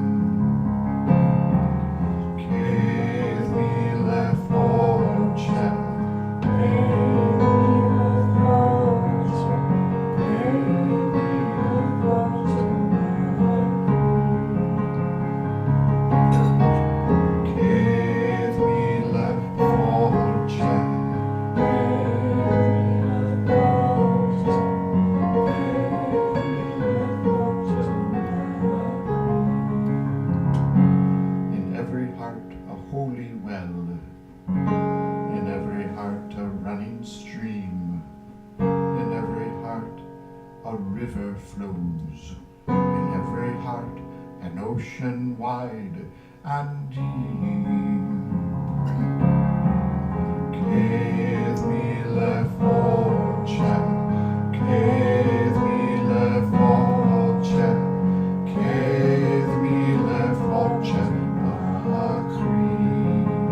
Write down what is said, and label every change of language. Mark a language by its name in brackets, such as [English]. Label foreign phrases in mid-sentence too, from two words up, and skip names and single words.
[Irish] Céad míle fáilte, Céad míle fáilte. [English] In every heart a holy well, in every heart a running stream, in every heart a river flows, in every heart an ocean wide and deep. [Irish] Céad míle fáilte, Céad míle fáilte, Céad míle fáilte a Crí.